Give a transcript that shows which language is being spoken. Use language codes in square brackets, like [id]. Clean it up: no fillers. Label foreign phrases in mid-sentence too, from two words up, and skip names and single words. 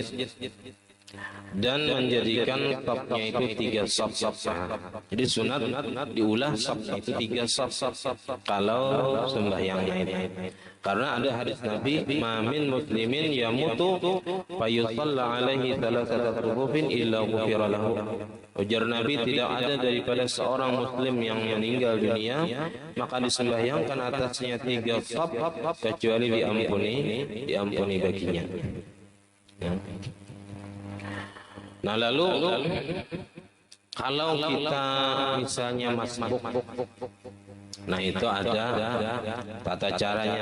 [id] Dan menjadikan safnya itu 3 saf. Jadi sunat diulah safnya itu 3 saf kalau sembahyang mayit. Karena ada hadis Nabi, [ar] "ما من مسلم يموت فيصلى عليه ثلاثة صفوف إلا غفر له." [id] Ujar Nabi, tidak ada daripada seorang muslim yang meninggal dunia maka disembahyangkan atasnya 3 saf kecuali diampuni baginya. Ya. Nah lalu kalau kita misalnya masbuk Nah itu ada tata caranya.